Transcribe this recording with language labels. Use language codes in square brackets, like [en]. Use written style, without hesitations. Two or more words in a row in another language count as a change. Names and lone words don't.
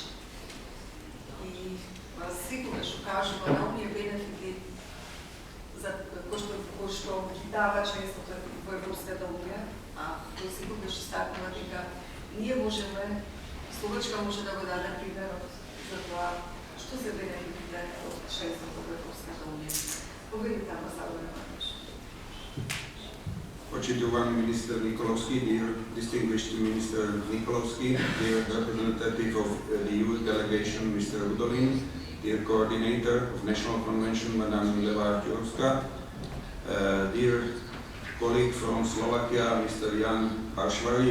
[mk] И секогаш укажува на оние бенефити кој што ги дава членството во Европската Унија, а кој секогаш истакнува дека ние можеме, Словачка може да го даде примерот за тоа што се бенефитите од членството во Европската Унија. Поведите амбасадор Маркуш. Почитуван министер Николовски, [en] dear distinguished Minister Nikolovski, dear representative of the EU delegation, Mr. Rudolin, dear coordinator of National Convention, Madame Leva Jurska, dear colleague from Slovakia, Mr. Jan Harshvari.